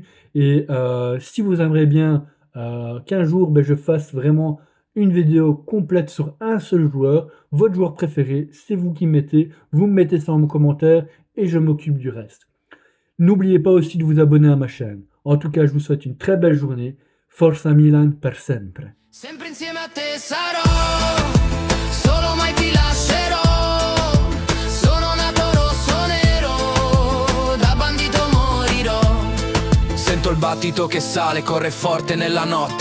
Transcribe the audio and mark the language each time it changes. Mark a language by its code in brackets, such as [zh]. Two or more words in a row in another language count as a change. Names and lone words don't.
[fr] Et si vous aimeriez bien qu'un jour je fasse vraiment une vidéo complète sur un seul joueur, votre joueur préféré, c'est vous qui mettez, vous me mettez ça en commentaire et je m'occupe du reste. N'oubliez pas aussi de vous abonner à ma chaîne. En tout cas, je vous souhaite une très belle journée. [it] Forza Milan per sempre. Sempre insieme a te sarò, solo mai ti lascerò. Sono nato rosso nero, da bandito morirò. Sento il battito che sale, corre forte nella notte.